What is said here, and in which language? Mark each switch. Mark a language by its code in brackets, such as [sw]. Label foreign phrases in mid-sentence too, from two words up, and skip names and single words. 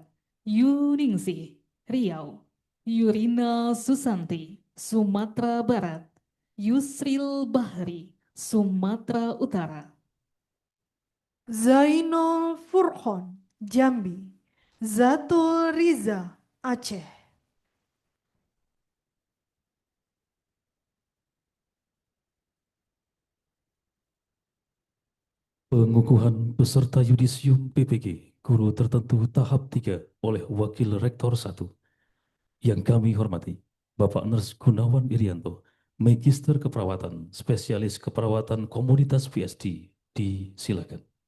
[id] Yuningsih, Riau. Yurina Susanti, Sumatera Barat. Yusril Bahri, Sumatera Utara. Zainul Furqon, Jambi. Zatul Riza, Aceh. Pengukuhan peserta yudisium PPG Guru Tertentu Tahap 3 oleh Wakil Rektor 1 yang kami hormati Bapak Ners Gunawan Irianto, Magister Keperawatan, Spesialis Keperawatan Komunitas PSD, disilakan.